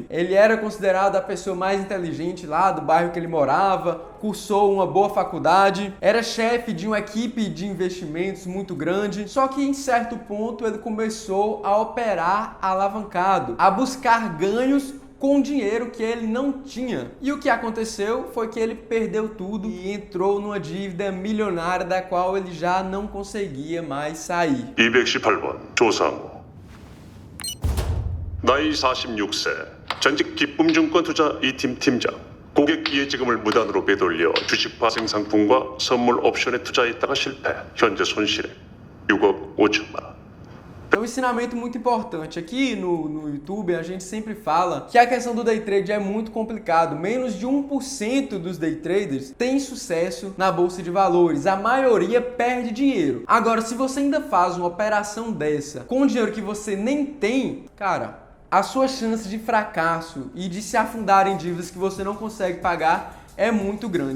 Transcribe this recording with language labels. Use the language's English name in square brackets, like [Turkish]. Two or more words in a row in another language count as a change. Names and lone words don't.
[Portuguese] Ele era considerado a pessoa mais inteligente lá do bairro que ele morava, cursou uma boa faculdade, era chefe de uma equipe de investimentos muito grande, só que em certo ponto ele começou a operar alavancado, a buscar ganhos com dinheiro que ele não tinha. E o que aconteceu foi que ele perdeu tudo e entrou numa dívida milionária da qual ele já não conseguia mais sair. [Korean] 218번 조상우 나이 46세 전직 기쁨증권 투자 2팀 팀장 고객 이해지금을 무단으로 빼돌려 주식 파생 상품과 선물 옵션에 투자했다가 실패 현재 손실액 6억 5천만 원. [Portuguese] É um ensinamento muito importante. Aqui no YouTube a gente sempre fala que a questão do [English] day trade [Portuguese] é muito complicado. Menos de 1% dos [English] day traders [Portuguese] tem sucesso na bolsa de valores. A maioria perde dinheiro. Agora, se você ainda faz uma operação dessa com dinheiro que você nem tem, cara, a sua chance de fracasso e de se afundar em dívidas que você não consegue pagar é muito grande.